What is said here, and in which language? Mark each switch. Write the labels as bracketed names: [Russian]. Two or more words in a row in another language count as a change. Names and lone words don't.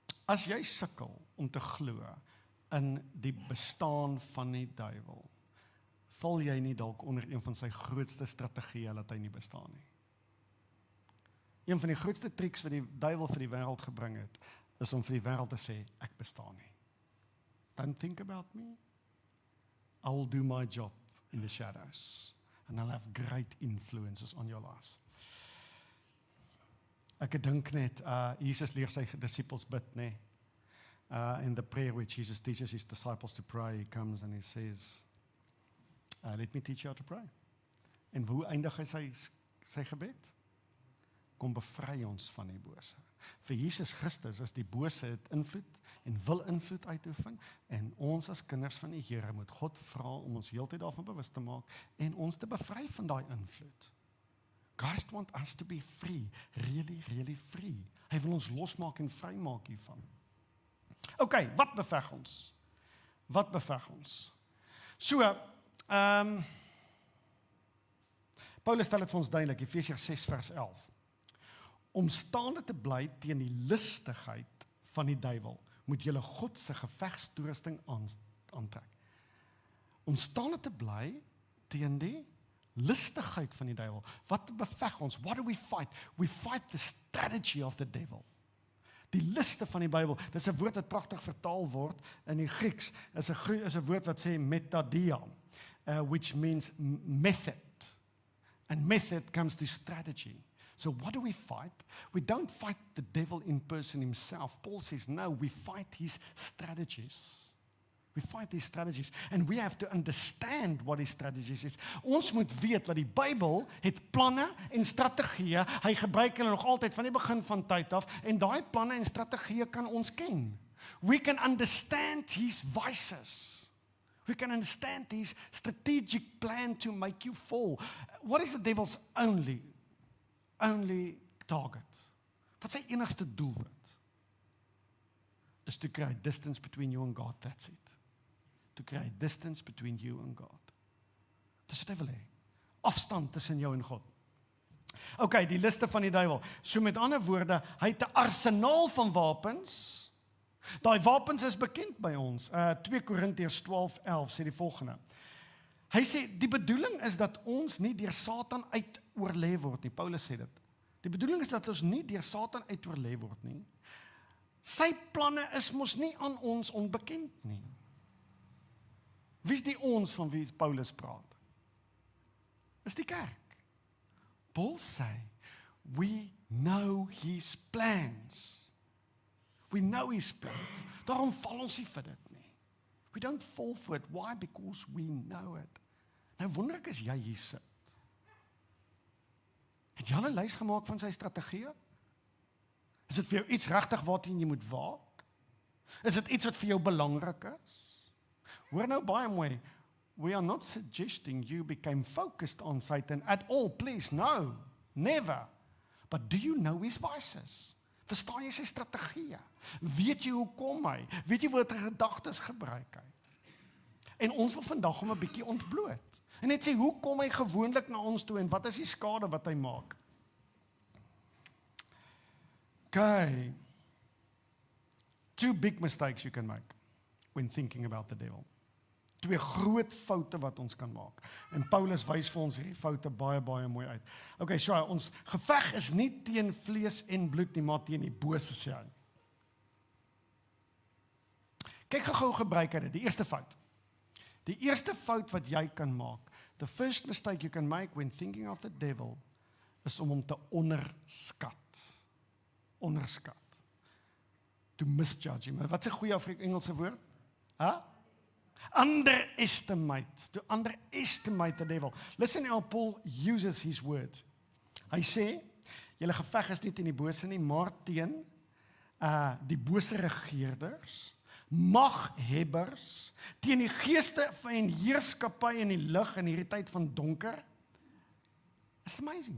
[Afrikaans] As jy sukkel om te glo in die bestaan van die duiwel, val jy nie dalk onder een van sy grootste strategieë dat hy nie bestaan nie. Een van die grootste triks wat die duiwel vir die wêreld gebring het, is om vir die wêreld te sê, ek bestaan nie. [English] Don't think about me. I will do my job in the shadows. And I'll have great influences on your lives. [Afrikaans] Ek dink net, Jesus leer sy disciples bid, nee. [English] In the prayer which Jesus teaches his disciples to pray, he comes and he says, let me teach you how to pray. [Afrikaans] En hoe eindig hy sy gebed? Kom bevry ons van die bose. Vir Jesus Christus is die bose het invloed en wil invloed uitoefen, en ons as kinders van die Here moet God vra om ons heeltyd daarvan bewus te maak en ons te bevry van daai invloed. [English] God want us to be free, really, really free. [Afrikaans] Hy wil ons losmaak en vrymaak hiervan. OK, wat beveg ons? Wat beveg ons? So, Paulus stel dit vir ons duidelik, Efesiërs 6 vers 11. Om staande te bly teen die listigheid van die duiwel, moet julle God se gevegstoerusting aantrek. Om staande te bly teen die listigheid van die duiwel. Wat beveg ons? [English] What do we fight? We fight the strategy of the devil. [Afrikaans] Die liste van die Bybel, dis 'n woord wat pragtig vertaal word in die Grieks, is 'n woord wat sê metadia, [English] which means method. And method comes to strategy. So what do we fight? We don't fight the devil in person himself. Paul says, no, we fight his strategies. We fight his strategies. And we have to understand what his strategies is. [Afrikaans] Ons moet weet dat die Bybel het planne en strategieë. Hy gebruik hulle nog altyd van die begin van tyd af. En daai planne en strategieë kan ons ken. [English] We can understand his vices. We can understand his strategic plan to make you fall. What is the devil's only target? [Afrikaans] Wat sy enigste doelwit? [English] Is to create distance between you and God, that's it. To create distance between you and God. [Afrikaans] Dis wat hy wil hê. Afstand tussen jou en God. OK, die liste van die duiwel. So met ander woorde, hy het 'n arsenaal van wapens. Daai wapens is bekend by ons. 2 Korintiërs 12:11 sê die volgende. Hy sê, die bedoeling is dat ons nie deur Satan uitoorlê word nie. Paulus sê dit. Die bedoeling is dat ons nie deur Satan uitoorlê word nie. Sy planne is mos nie aan ons onbekend nie. Wie is die ons van wie Paulus praat? Is die kerk. Paul sê, [English] we know his plans. We know his plans. [Afrikaans] Daarom val ons nie vir dit nie. [English] We don't fall for it. Why? Because we know it. [Afrikaans] Nou wonder ek as jy hier sit. Het jy al 'n lys gemaak van sy strategieë? Is dit vir jou iets regtig waarteen jy moet waak? Is dit iets wat vir jou belangrik is? Hoor nou baie mooi. [English] We are not suggesting you become focused on Satan at all. Please, no. Never. But do you know his vices? [Afrikaans] Verstaan jy sy strategieë? Weet jy hoe kom hy? Weet jy wat gedagtes gebruik hy? En ons wil vandag hom 'n bietjie ontbloot. En net sê, hoe kom hy gewoonlik na ons toe en wat is die skade wat hy maak? Okay. [English] 2 big mistakes you can make when thinking about the devil. [Afrikaans] 2 groot foute wat ons kan maak. En Paulus wys vir ons hierdie foute baie mooi uit. Okay, so ons geveg is nie teen vlees en bloed nie, maar teen die bose, sê hy. Kyk gou gebruik hy dit, die eerste fout. Die eerste fout wat jy kan maak, [English] the first mistake you can make when thinking of the devil, [Afrikaans] is om hom te onderskat. Onderskat. [English] To misjudge him. [Afrikaans] Wat is 'n goeie Engelse woord? [English] Underestimate. To underestimate the devil. Listen how Paul uses his words. [Afrikaans] Hy sê, julle geveg is nie teen die bose nie, maar teen die bose regeerders, maghebbers, teen die geeste van heerskappy in die lig in hierdie tyd van donker. [English] It's amazing.